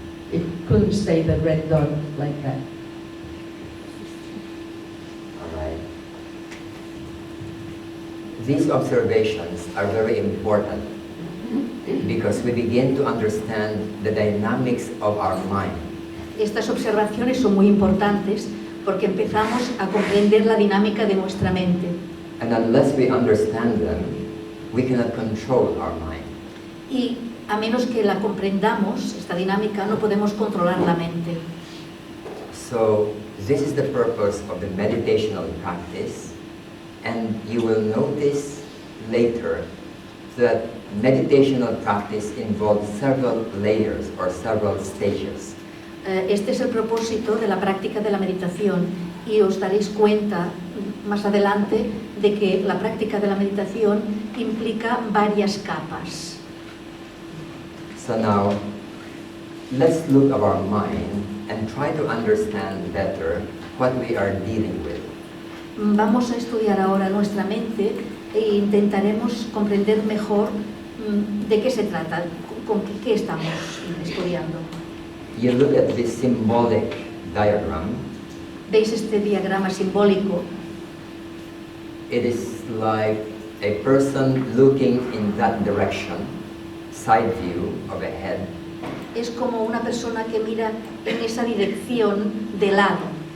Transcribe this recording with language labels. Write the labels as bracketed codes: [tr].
[en] It couldn't stay the red dot like that. All right. These observations are very important because we begin to understand the dynamics of our mind. [es] Estas observaciones son muy importantes porque empezamos a comprender la dinámica de nuestra mente. [en] And unless we understand them, we cannot control our mind. [es] Y a menos que la comprendamos, esta dinámica, no podemos controlar la mente. [en] So this is the purpose of the meditational practice, and you will notice later that meditational practice involves several layers or several stages. [es] Este es el propósito de la práctica de la meditación y os daréis cuenta más adelante de que la práctica de la meditación implica varias capas. [en] So now, let's look at our mind and try to understand better what we are dealing with. [es] Vamos a estudiar ahora nuestra mente e intentaremos comprender mejor de qué se trata, con qué estamos estudiando. [en] You look at this symbolic diagram. [es] ¿Veis este diagrama simbólico? [en] It is like a person looking in that direction, side view of a head. [es] Es como una persona que mira en esa dirección de lado.